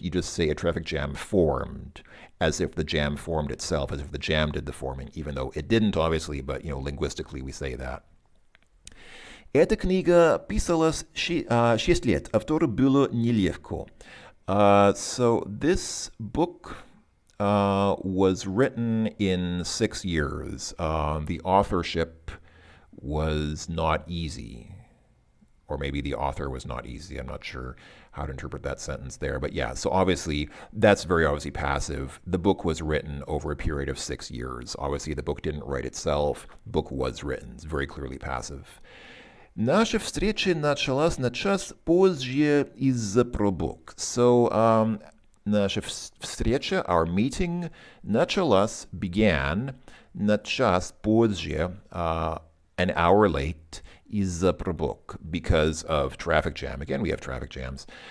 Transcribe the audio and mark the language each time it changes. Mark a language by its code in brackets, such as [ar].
[en] You just say a traffic jam formed, as if the jam formed itself, as if the jam did the forming, even though it didn't, obviously, but linguistically we say that. [ru] Эта книга писалась 6 лет, автору было нелегко. [en] So this book was written in 6 years. The authorship was not easy. Or maybe the author was not easy. I'm not sure how to interpret that sentence there. But yeah, so obviously, that's very obviously passive. The book was written over a period of 6 years. Obviously, the book didn't write itself. The book was written. It's very clearly passive. [ru] Наша встреча началась на час позже из-за пробок. [en] So, [ru] наша встреча, [en] our meeting, началась, began, [ru] на час позже, [en] an hour late, [ru] из-за пробок, [en] because of traffic jam. Again, we have traffic jams.